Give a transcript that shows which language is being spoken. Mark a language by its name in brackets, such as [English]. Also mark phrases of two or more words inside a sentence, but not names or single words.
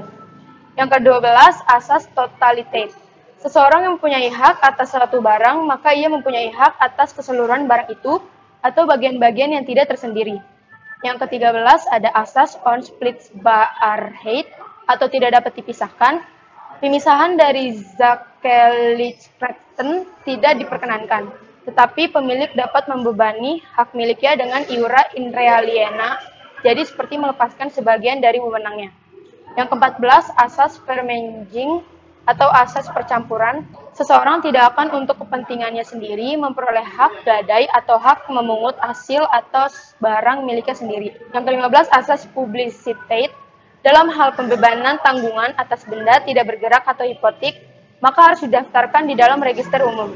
[Indonesian] Yang ke-12, asas totalitate. Seseorang yang mempunyai hak atas suatu barang, maka ia mempunyai hak atas keseluruhan barang itu atau bagian-bagian yang tidak tersendiri. Yang ke-13, ada asas [Dutch] on splits Barrheit [Indonesian] atau tidak dapat dipisahkan. Pemisahan dari Zakelichrechten tidak diperkenankan, tetapi pemilik dapat membebani hak miliknya dengan [Latin] iura in re aliena, [Indonesian] jadi seperti melepaskan sebagian dari wewenangnya. Yang ke-14, asas vermenging atau asas percampuran. Seseorang tidak akan untuk kepentingannya sendiri memperoleh hak gadai atau hak memungut hasil atas barang miliknya sendiri. Yang ke-15, asas publicitate. Dalam hal pembebanan tanggungan atas benda tidak bergerak atau hipotek, maka harus didaftarkan di dalam register umum.